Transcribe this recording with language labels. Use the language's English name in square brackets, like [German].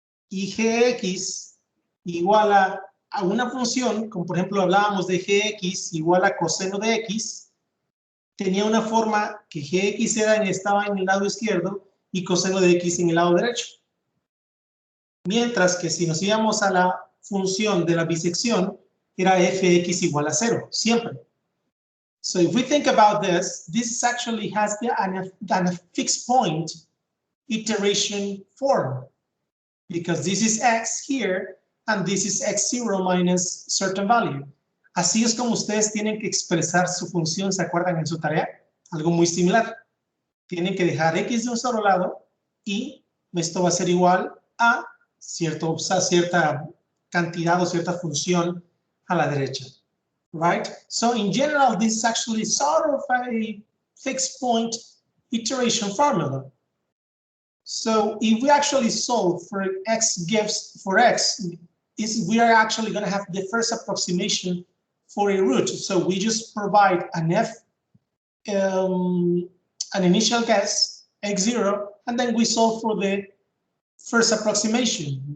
[Spanish] Y gx igual a una función, como por ejemplo hablábamos de gx igual a coseno de x, tenía una forma que gx estaba en el lado izquierdo y coseno de x en el lado derecho. Mientras que si nos íbamos a la función de la bisección, era fx igual a 0, siempre. [English] So if we think about this, this actually has a fixed point iteration form, because this is x here, and this is x0 minus certain value. [Spanish] Así es como ustedes tienen que expresar su función, ¿se acuerdan en su tarea? Algo muy similar. Tienen que dejar x de un solo lado y esto va a ser igual a cierta cantidad o cierta función a la derecha, right? [English] So in general, this is actually sort of a fixed point iteration formula. So if we actually solve for x gives for x, we are actually going to have the first approximation for a root. So we just provide an an initial guess, x0, and then we solve for the first approximation.